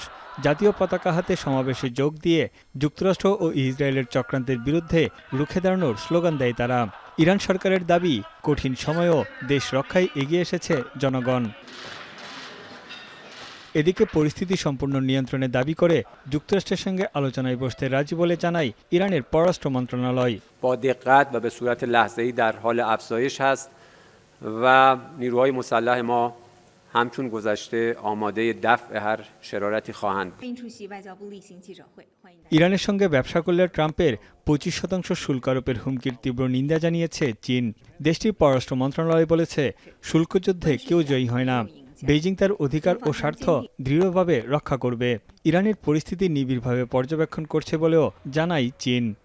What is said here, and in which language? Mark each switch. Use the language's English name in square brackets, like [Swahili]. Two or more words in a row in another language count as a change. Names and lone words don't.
[Bangla] জাতীয় পতাকা হাতে সমাবেশে যোগ দিয়ে যুক্তরাষ্ট্র ও ইসরায়েলের চক্রান্তের বিরুদ্ধে রুখে দাঁড়ানোর স্লোগান দেয় তারা। ইরান সরকারের দাবি, কঠিন সময়েও দেশ রক্ষায় এগিয়ে এসেছে জনগণ। এদিকে পরিস্থিতি সম্পূর্ণ নিয়ন্ত্রণে দাবি করে যুক্তরাষ্ট্রের সঙ্গে আলোচনায় বসতে রাজি বলে জানায় ইরানের পররাষ্ট্র মন্ত্রণালয়। [Persian] با دقت و به صورت لحظه‌ای در حال افزایش است و نیروهای مسلح ما همچون گذشته آماده دفع هر شرارتی خواهند بود. [Bangla] ইরানের সঙ্গে ব্যবসা করলে ট্রাম্পের 25% শুল্ক আরোপের হুমকির তীব্র নিন্দা জানিয়েছে চীন। দেশটির পররাষ্ট্র মন্ত্রণালয় বলেছে, শুল্কযুদ্ধে কেউ জয়ী হয় না। বেইজিং তার অধিকার ও স্বার্থ দৃঢ়ভাবে রক্ষা করবে। ইরানের পরিস্থিতি নিবিড়ভাবে পর্যবেক্ষণ করছে বলেও জানায় চীন।